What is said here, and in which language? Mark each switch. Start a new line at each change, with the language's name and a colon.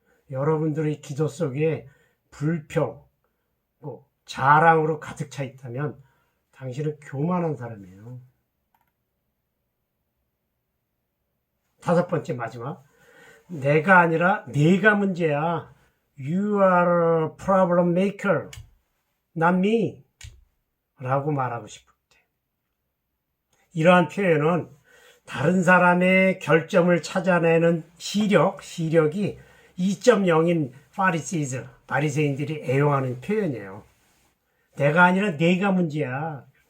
Korean: 여러분들의 기도 속에 불평, 자랑으로 가득 차 있다면 당신은 교만한 사람이에요. 5번째 마지막. 내가 아니라 네가 문제야.
English: You are a problem maker, not me.
Korean: 라고 말하고 싶을 때. 이러한 표현은 다른 사람의 결점을 찾아내는 시력이 2.0인 바리새인들이 애용하는 표현이에요. 내가 아니라 네가 문제야.